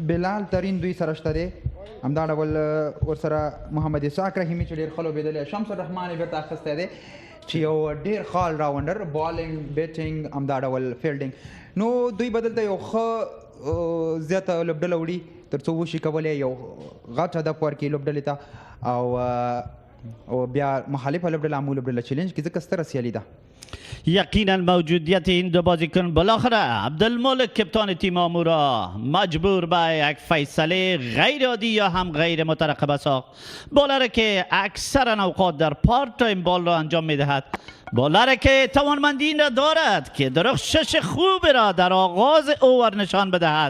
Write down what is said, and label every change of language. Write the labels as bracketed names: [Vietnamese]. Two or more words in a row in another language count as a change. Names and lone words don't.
[Pashto] بلال ترین دوی سره شته دی، همدا ډول ورسره محمد اسحاق رحیمي چې ډېر ښه لوبېدلی، شمس الرحمن یې بېرته اخیستی دی چې یو ډېر ښه [English] all-rounder, bowling, batting, [Pashto] همدا ډول فیلډینګ. نو دوی به دلته یو ښه زیاته لوبډله وړي تر څو وشي کولی یو غټ هدف ورکړي لوبډلې ته، او بیا مخالفه لوبډله آمو لوبډله چلنج کې ځکه ستره سیالي ده. [Persian] یقینا موجودیت این دو بازیکن بالاخره عبدالمالک کپتان تیم آمو را مجبور به یک فیصله غیر عادی یا هم غیر مترقبه ساخت. بالر که اکثرا اوقات در [English] part time [Persian] بال را انجام میدهد، بالر که توانمندی این را دارد که درخشش خوب را در آغاز اوور نشان بدهد.